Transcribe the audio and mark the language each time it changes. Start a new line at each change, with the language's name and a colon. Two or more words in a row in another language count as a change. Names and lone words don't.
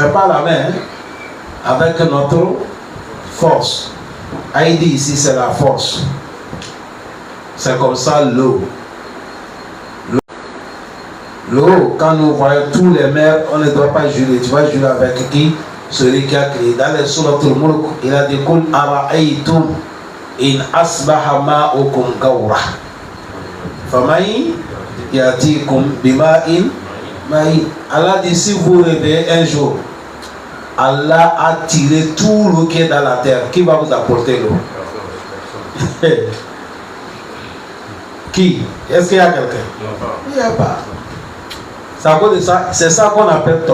French: Mais pas la main, hein? Avec notre force. Aïdi ici, c'est la force. C'est comme ça l'eau. L'eau, quand nous voyons tous les mers, on ne doit pas jurer. Tu vas jurer avec qui? Celui qui a créé. Dans les Suratul Mulk, il a dit
Arabic: قل أرأيتم إن أصبح ماؤكم غورا. فمن يأتيكم بماء معين.
French: Allah dit si vous réveillez un jour, Allah a tiré tout l'eau qui est dans la terre. Qui va vous apporter l'eau? Qui? Est-ce qu'il y a quelqu'un? Il n'y a pas. C'est ça qu'on appelle Tawhid.